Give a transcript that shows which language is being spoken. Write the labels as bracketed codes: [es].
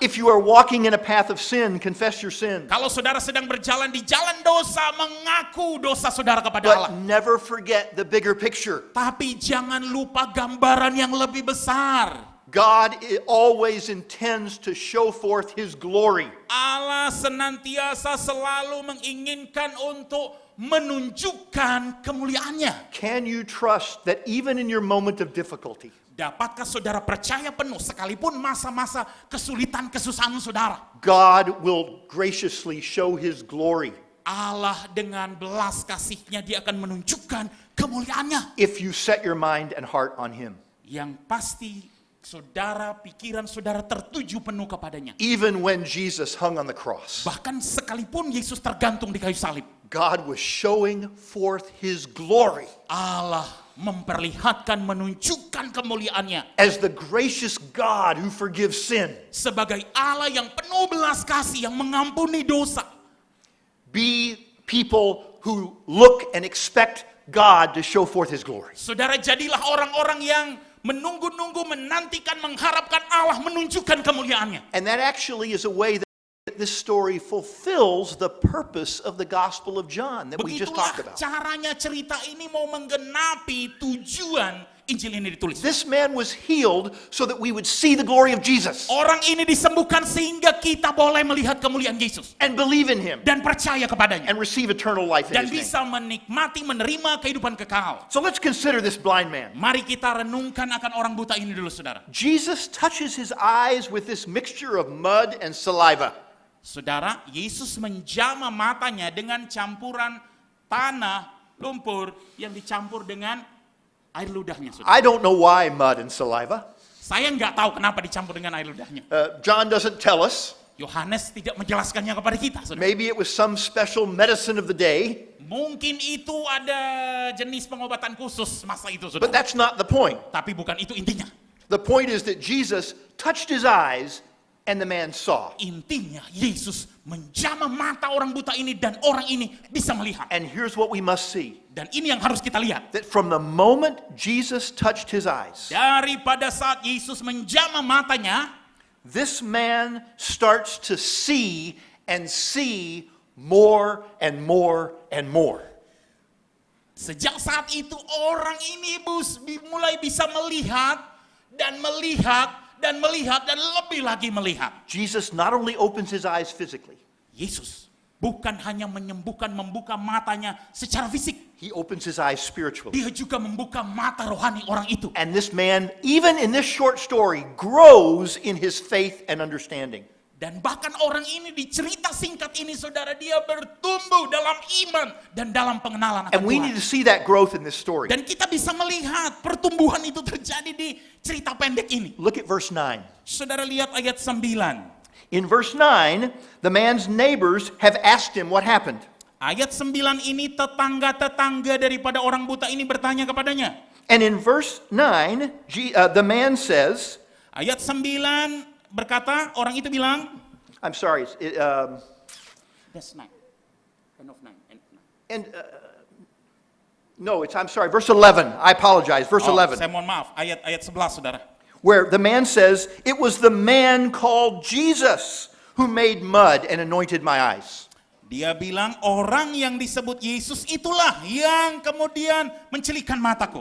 [en] If you are walking in a path of sin, confess your sin. [id] Kalau saudara sedang berjalan di jalan dosa, mengaku dosa saudara kepada [en] But [id] Allah. [en] never forget the bigger picture. [id] Tapi jangan lupa gambaran yang lebih besar. [en] God always intends to show forth his glory. [id] Allah senantiasa selalu menginginkan untuk menunjukkan kemuliaannya. [en] Can you trust that even in your moment of difficulty, [id] Dapatkah saudara percaya penuh sekalipun masa-masa kesulitan kesusahan saudara? [en] God will graciously show his glory [id] Allah dengan belas kasih-Nya dia akan menunjukkan kemuliaannya. [en] if you set your mind and heart on him. [id] Yang pasti saudara, pikiran saudara tertuju penuh kepadanya. [en] Even when Jesus hung on the cross, [id] Bahkan sekalipun Yesus tergantung di kayu salib, [en] God was showing forth his glory [id] Allah memperlihatkan, menunjukkan kemuliaannya [en] as the gracious God who forgives sin. [id] sebagai Allah yang penuh belas kasih, yang mengampuni dosa. [en] Be people who look and expect God to show forth his glory. [id] Saudara, jadilah orang-orang yang menunggu-nunggu, menantikan, mengharapkan Allah menunjukkan kemuliaannya. [en] And that actually is a way that this story fulfills the purpose of the Gospel of John that we just [id] Begitulah [en] talked about. [id] caranya cerita ini mau menggenapi tujuan Injil ini ditulis. [en] This man was healed so that we would see the glory of Jesus [id] Orang ini disembuhkan sehingga kita boleh melihat kemuliaan Yesus [en] and believe in him [id] dan percaya kepadanya [en] and receive eternal life in [id] dan [en] his name. [id] bisa menikmati, menerima kehidupan kekal. [en] So let's consider this blind man. [id] Mari kita renungkan akan orang buta ini dulu, saudara. [en] Jesus touches his eyes with this mixture of mud and saliva. [id] Saudara, Yesus menjamah matanya dengan campuran tanah, lumpur yang dicampur dengan air ludahnya, saudara. [en] I don't know why mud and saliva. [id] Saya nggak tahu kenapa dicampur dengan air ludahnya. [en] John doesn't tell us. [id] Yohanes tidak menjelaskannya kepada kita, saudara. [en] Maybe it was some special medicine of the day, [id] Mungkin itu ada jenis pengobatan khusus masa itu, [en] but [id] saudara. [en] that's not the point. [id] Tapi bukan itu intinya. [en] The point is that Jesus touched his eyes and the man saw. [id] Intinya Yesus menjamah mata orang buta ini dan orang ini bisa melihat. [en] And here's what we must see. [id] Dan ini yang harus kita lihat. [en] That from the moment Jesus touched his eyes, [id] Daripada saat Yesus menjamah matanya, [en] this man starts to see and see more and more and more. [id] sejak saat itu orang ini mulai bisa melihat dan melihat dan melihat dan lebih lagi melihat. [en] Jesus not only opens his eyes physically, [id] Yesus bukan hanya menyembuhkan, membuka matanya secara fisik. [en] he opens his eyes spiritually. [id] Dia juga membuka mata rohani orang itu. [en] And this man, even in this short story, grows in his faith and understanding. [id] Dan bahkan orang ini di cerita singkat ini, saudara, dia bertumbuh dalam iman dan dalam pengenalan akan [en] And we need [id] Tuhan. [en] to see that growth in this story. [id] Dan kita bisa melihat pertumbuhan itu terjadi di cerita pendek ini. [en] Look at verse 9. [id] Saudara lihat ayat 9. [en] In verse 9, the man's neighbors have asked him what happened. [id] Ayat 9 ini tetangga-tetangga daripada orang buta ini bertanya kepadanya. [en] And in verse 9, the man says, [id] Ayat 9 berkata, orang itu bilang, [en] I'm sorry, That's 9. End of 9. and no, I'm sorry, verse 11. I apologize, verse 11. [id] Saya mohon maaf, ayat 11, saudara. [en] Where the man says, it was the man called Jesus who made mud and anointed my eyes. [id] Dia bilang orang yang disebut Yesus itulah yang kemudian mencelikkan mataku.